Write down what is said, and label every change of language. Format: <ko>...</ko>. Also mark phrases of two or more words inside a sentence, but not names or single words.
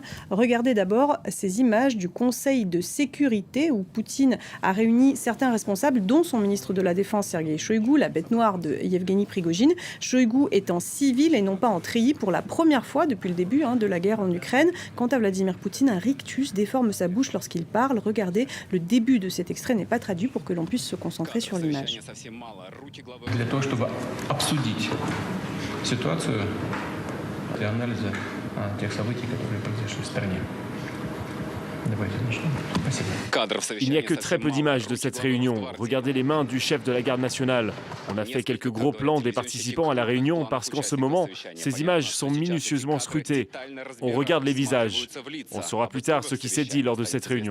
<fr>Regardez d'abord ces images du Conseil de sécurité où Poutine a réuni certains responsables, dont son ministre de la Défense, Sergueï Shoïgu, la bête noire de Yevgeny Prigojine. Shoïgu est en civil et non pas en treillis pour la première fois depuis le début de la guerre en Ukraine. Quant à Vladimir Poutine, un rictus déforme sa bouche lorsqu'il parle. Regardez, le début de cet extrait n'est pas traduit pour que l'on puisse se concentrer sur l'image.</fr> <ru>Для того, чтобы обсудить ситуацию для анализа тех событий, которые произошли в стране.</ru> <fr>Il n'y a que très peu d'images de cette réunion. Regardez les mains du chef de la garde nationale. On a fait quelques gros plans des participants à la réunion parce qu'en ce moment, ces images sont minutieusement scrutées. On regarde les visages. On saura plus tard ce qui s'est dit lors de cette réunion.</fr>